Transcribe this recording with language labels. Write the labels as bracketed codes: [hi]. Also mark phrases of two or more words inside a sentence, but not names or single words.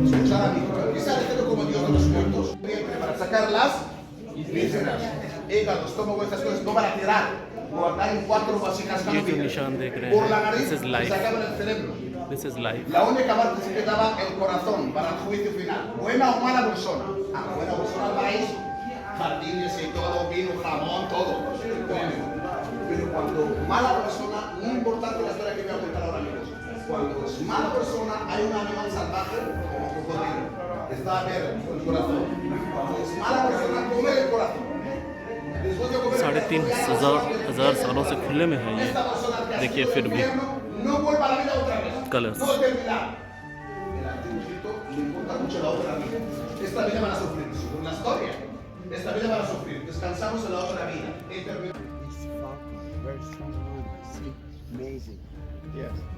[es] Escuchar a mi hijo, que está diciendo como dios de los muertos. Para sacar las vísceras, hígado, estómago, estas cosas, no para tirar. Guardar en 4 vasijas [hi] ये जो निशान देख रहे [es] por la [hi] हैं, [es] nariz, [en] this is life. [es] sacaban el cerebro. [en] This is life. [es] La única parte que quedaba el corazón para el juicio final. Buena o mala persona. Buena persona vais, jardines y todo, vino, jamón, todo. Pero cuando mala persona, muy importante la historia que voy a contar ahora, amigos. Cuando es mala persona, hay un animal salvaje, como un cocodrilo, que está a ver el corazón. Cuando es mala persona, come el corazón. [hi] 3500 सालों से खुले में है ये। देखिए फिर भी [es] No vuelva a la vida otra vez. [hi] कलर्स। [es] No terminar. El antiguito le importa mucho la otra vida. Esta vida van a sufrir, según la historia. Esta vida van a sufrir. Descansamos en la otra vida. [en] It's very strong one. See, amazing. Yes.